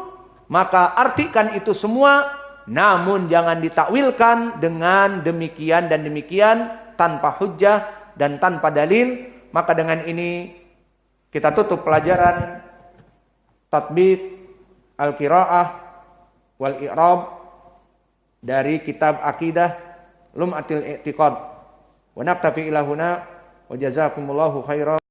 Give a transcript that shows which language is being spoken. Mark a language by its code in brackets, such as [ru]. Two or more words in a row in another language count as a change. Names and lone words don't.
[id] Maka artikan itu semua, namun jangan ditakwilkan dengan demikian dan demikian tanpa hujjah dan tanpa dalil. Maka dengan ini kita tutup pelajaran tatbiq al-qiraah wal i'rab dari kitab Aqidah Lum'atil I'tiqad. [ar] ونكتفي إلى هنا وجزاكم الله خيرا.